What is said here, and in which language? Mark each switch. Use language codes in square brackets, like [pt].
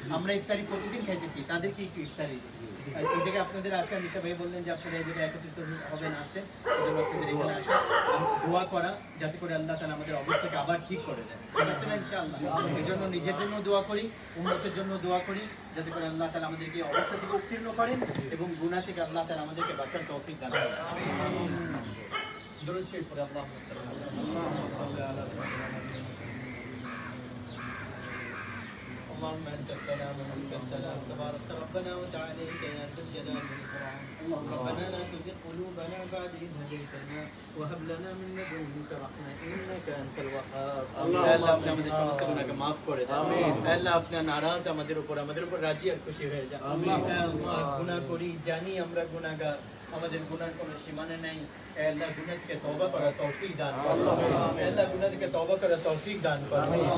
[bn] আমরা ইফতারি প্রতিদিন খাইতেছি, তাদেরকে একটু ইফতারি দিই। আর এই জায়গায় আপনাদের আসা, মিশা ভাই বললেন যে আপনারা এই জায়গায় একত্রিত হবেন, আসেন, এই জন্য আপনাদের এখানে আসা, দোয়া করা যাতে করে আল্লাহ তাআলা আমাদের অবস্থাকে আবার ঠিক করে দেন, ঠিক আছে না ইনশাআল্লাহ। এই জন্য নিজের জন্য দোয়া করি, উম্মতের জন্য দোয়া করি, যাতে করে আল্লাহ তাআলা আমাদেরকে এই অবস্থা থেকে উত্তীর্ণ করেন এবং গুনাহ থেকে আল্লাহ তাআলা আমাদেরকে বাঁচার তৌফিক দান করেন। দরুদ শরীফ পড়ে [ar] আল্লাহুম্মা সাল্লি আলা اللهم انت السلام ومنك السلام تبارك ربنا وتعاليك يا ذا الجلال والاكرام. ربنا لا تزغ قلوبنا بعد إذ هديتنا وهب لنا من لدنك رحمة إنك أنت الوهاب. [bn] আল্লাহ আপনি আমাদের সমস্ত গুনাহকে maaf করে দেন। আমিন। আল্লাহ আপনি নারাজ আমাদের উপর রাজি আর খুশি হয়ে যান। আমিন। আল্লাহ গুনাহ করি, জানি আমরা গুনাহগার, আমাদের গুনার কোনো সীমানা নাই। আল্লাহ গুনাহ থেকে তওবা করার তৌফিক দান করুন। আল্লাহ গুনাহ থেকে তওবা করার তৌফিক দান করুন।